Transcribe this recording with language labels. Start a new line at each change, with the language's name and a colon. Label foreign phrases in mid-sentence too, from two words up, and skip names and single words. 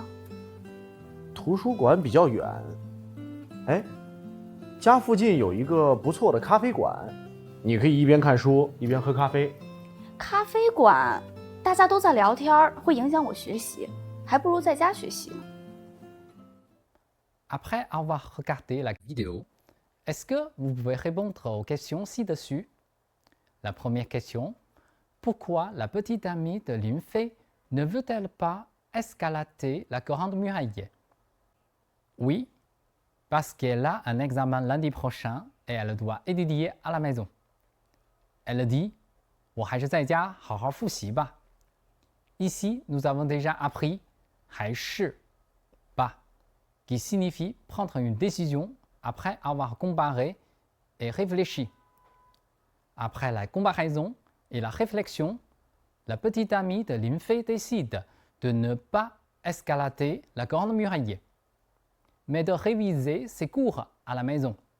Chinese: 图书馆比较远。哎，家附近有一个不错的咖啡馆，你可以一边看书一边喝咖啡。咖啡馆，大家都在聊天，会影响我学习，还不如在家学习呢。
French: Après avoir regardé la vidéo, est-ce que vous pouvez répondre aux questions ci-dessus? La première question, pourquoi la petite amie de Lin Fei ne veut-elle pas escalader la grande muraille? Oui, parce qu'elle a un examen lundi prochain et elle doit étudier à la maison. Elle dit,
Chinese: 我还是在家好好复习吧.
French: Ici, nous avons déjà appris 还是 pas, qui signifie prendre une décision après avoir comparé et réfléchi. Après la comparaison et la réflexion, la petite amie de Lin Fei décide de ne pas escalader la grande muraille, mais de réviser ses cours à la maison.